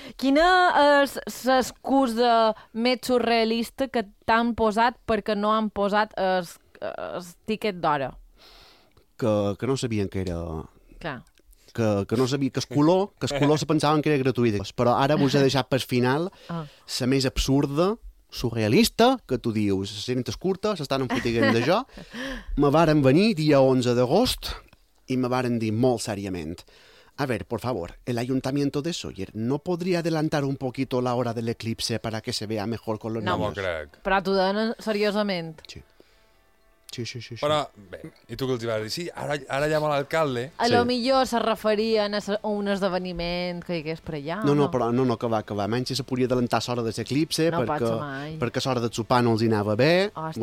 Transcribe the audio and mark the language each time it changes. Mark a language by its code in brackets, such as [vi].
[ca] Quina és l'excusa més surrealista que t'han posat perquè no han posat el tiquet d'hora? Que no sabien que era... Clar. Que no sabia que el color se pensaven que era gratuït. Però ara vos he deixat per final la més absurda surrealista, que tu dius, se sentes curta, s'estan enfotiguent de jo. Me varen venir dia 11 d'agost i me varen dir molt seriament: [es] a ver, por favor, el ayuntamiento de Sóller, ¿no podría adelantar un poquito la hora del eclipse para que se vea mejor con los niños? [ca] No m'ho crec. Però t'ho donen seriosament. Sí. Sí, sí, sí, sí. Però, bé, i tu què els vas dir? Sí, ara, ara llamo l'alcalde. A lo millor se referien a un esdeveniment que hi hagués per allà. No, no, però no, no, que va, que va. Menys si se podria adelantar l'hora de l'eclipse, no, perquè, perquè a l'hora de sopar no els hi anava bé. Ostres.